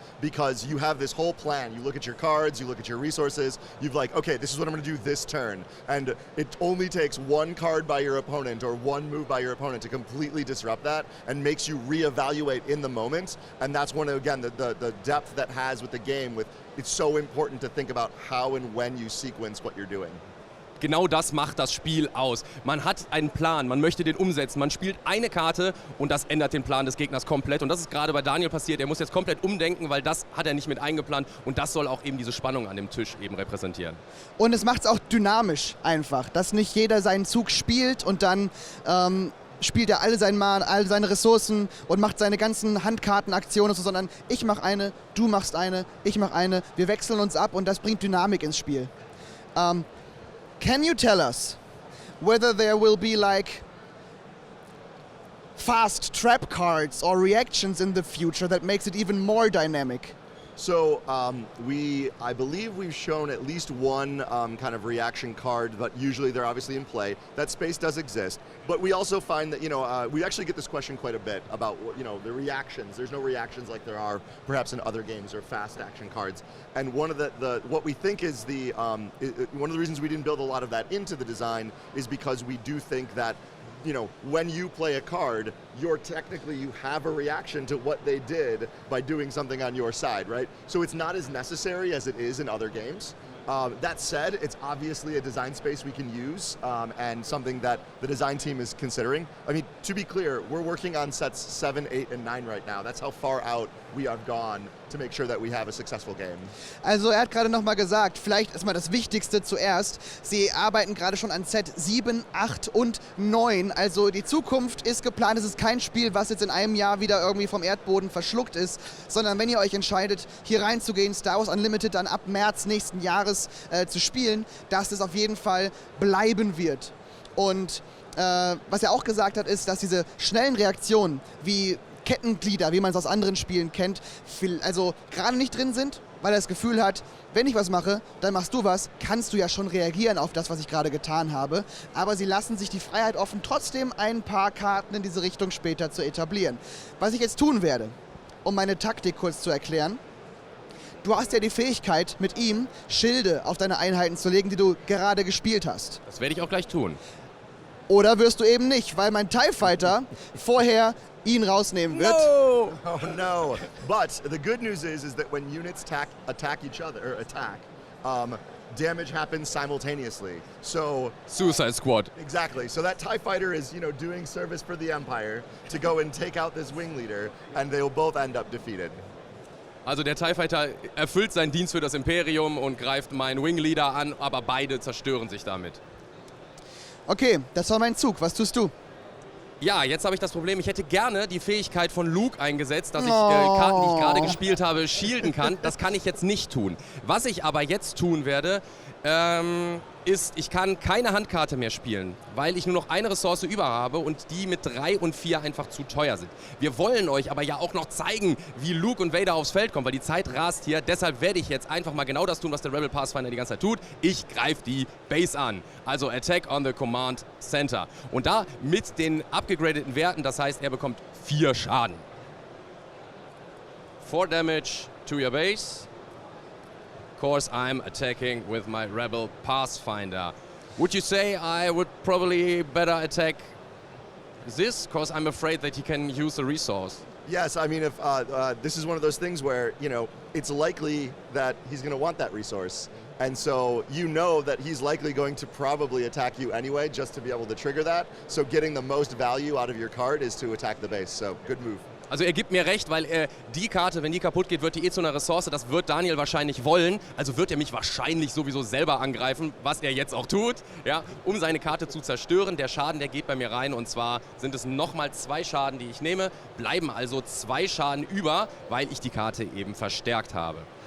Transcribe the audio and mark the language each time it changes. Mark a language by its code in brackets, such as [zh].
[en] Because you have this whole plan, you look at your cards, you look at your resources, you've like, okay, this is what I'm gonna do this turn. And it only takes one card by your opponent or one move by your opponent to completely disrupt that and makes you reevaluate in the moment. And that's one of, again, the depth that has with the game with, it's so important to think about how and when you sequence what you're doing. [de] Genau das macht das Spiel aus. Man hat einen Plan, man möchte den umsetzen. Man spielt eine Karte und das ändert den Plan des Gegners komplett. Und das ist gerade bei Daniel passiert. Er muss jetzt komplett umdenken, weil das hat er nicht mit eingeplant. Und das soll auch eben diese Spannung an dem Tisch eben repräsentieren. Und es macht es auch dynamisch einfach, dass nicht jeder seinen Zug spielt und dann spielt er alle seinen Mana, all seine Ressourcen und macht seine ganzen Handkartenaktionen, so, sondern ich mache eine, du machst eine, ich mache eine. Wir wechseln uns ab und das bringt Dynamik ins Spiel. [en] Can you tell us whether there will be like fast trap cards or reactions in the future that makes it even more dynamic? So I believe we've shown at least one kind of reaction card, but usually they're obviously in play. That space does exist, but we also find that, we actually get this question quite a bit about, the reactions. There's no reactions like there are perhaps in other games or fast action cards. And one of what we think is one of the reasons we didn't build a lot of that into the design is because we do think that when you play a card, you have a reaction to what they did by doing something on your side, right? So it's not as necessary as it is in other games. That said, it's obviously a design space we can use and something that the design team is considering. I mean, to be clear, we're working on sets 7, 8, and 9 right now. That's how far out we have gone to make sure that we have a successful game. [de] Also er hat gerade nochmal gesagt, vielleicht ist mal das Wichtigste zuerst. Sie arbeiten gerade schon an Set 7, 8 und 9. Also die Zukunft ist geplant. Es ist kein Spiel, was jetzt in einem Jahr wieder irgendwie vom Erdboden verschluckt ist, sondern wenn ihr euch entscheidet, hier reinzugehen, Star Wars Unlimited dann ab März nächsten Jahres zu spielen, dass es auf jeden Fall bleiben wird. Und was er auch gesagt hat, ist, dass diese schnellen Reaktionen wie Kettenglieder, wie man es aus anderen Spielen kennt, also gerade nicht drin sind, weil er das Gefühl hat, wenn ich was mache, dann machst du was, kannst du ja schon reagieren auf das, was ich gerade getan habe. Aber sie lassen sich die Freiheit offen, trotzdem ein paar Karten in diese Richtung später zu etablieren. Was ich jetzt tun werde, um meine Taktik kurz zu erklären: Du hast ja die Fähigkeit, mit ihm Schilde auf deine Einheiten zu legen, die du gerade gespielt hast. Das werde ich auch gleich tun. Oder wirst du eben nicht, weil mein TIE Fighter vorher ihn rausnehmen wird. [en] No! Oh no! But the good news is that when units attack each other, or attack, damage happens simultaneously. So Suicide Squad. Exactly. So that TIE Fighter is, doing service for the Empire to go and take out this wing leader, and they'll both end up defeated. [de] Also der TIE Fighter erfüllt seinen Dienst für das Imperium und greift meinen Wing Leader an, aber beide zerstören sich damit. Okay, das war mein Zug. Was tust du? Ja, jetzt habe ich das Problem, ich hätte gerne die Fähigkeit von Luke eingesetzt, dass ich Karten, die ich gerade gespielt habe, shielden kann. Das kann ich jetzt nicht tun. Was ich aber jetzt tun werde, ist, ich kann keine Handkarte mehr spielen, weil ich nur noch eine Ressource über habe und die mit 3 und 4 einfach zu teuer sind. Wir wollen euch aber ja auch noch zeigen, wie Luke und Vader aufs Feld kommen, weil die Zeit rast hier. Deshalb werde ich jetzt einfach mal genau das tun, was der Rebel Pathfinder die ganze Zeit tut. Ich greife die Base an, also [en] Attack on the Command Center. [de] Und da mit den abgegradeten Werten, das heißt, er bekommt 4 Schaden. [en] 4 Damage to your base. Of course, I'm attacking with my Rebel Pathfinder. Would you say I would probably better attack this? Because I'm afraid that he can use the resource. Yes, I mean, if this is one of those things where, you know, it's likely that he's going to want that resource. And so you know that he's likely going to probably attack you anyway, just to be able to trigger that. So getting the most value out of your card is to attack the base. So good move. [de] Also er gibt mir recht, weil die Karte, wenn die kaputt geht, wird die zu einer Ressource. Das wird Daniel wahrscheinlich wollen. Also wird er mich wahrscheinlich sowieso selber angreifen, was er jetzt auch tut, ja, um seine Karte zu zerstören. Der Schaden, der geht bei mir rein und zwar sind es nochmal 2 Schaden, die ich nehme. Bleiben also 2 Schaden über, weil ich die Karte eben verstärkt habe.